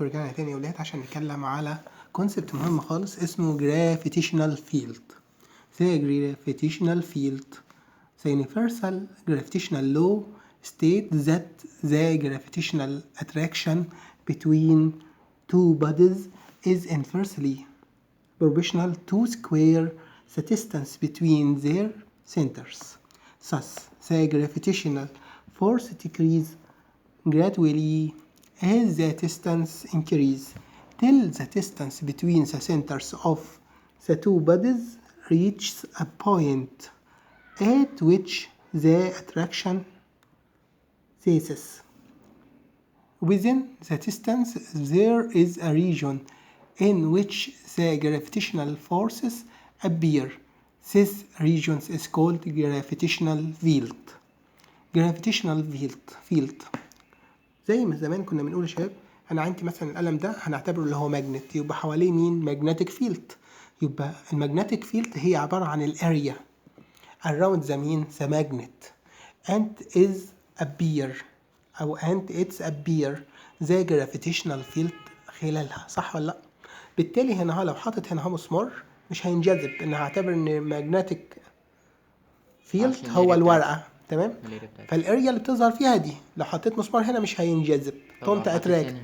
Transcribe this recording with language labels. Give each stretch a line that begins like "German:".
Arabic: ورجعنا تاني يا ولاد عشان نتكلم على كونسبت مهم خالص اسمه gravitational field.
English: The gravitational field, the universal gravitational law states that the gravitational attraction between two bodies is inversely proportional to square the distance between their centers. Thus, the gravitational force decreases gradually as the distance increases till the distance between the centers of the two bodies reaches a point at which the attraction ceases. Within the distance there is a region in which the gravitational forces appear. This region is called gravitational field.
Arabic: Gravitational field زي ما زمان كنا بنقول يا شباب، انا عندي مثلا القلم ده هنعتبره اللي هو ماجنت، يبقى حواليه مين؟ magnetic field. يبقى المagnetic field هي عبارة عن الاريا
English: around the mean the magnet and is appear
Arabic: او
English: and its appear the gravitational field
Arabic: خلالها، صح ولا لا؟ بالتالي هنا لو حاطط هنا مسمار مش هينجذب، انا هعتبر ان magnetic field هو الورقة، تمام؟ فالاريا اللي بتظهر فيها دي لو حطيت مسمار هنا مش هينجذب، دونت اتراكت.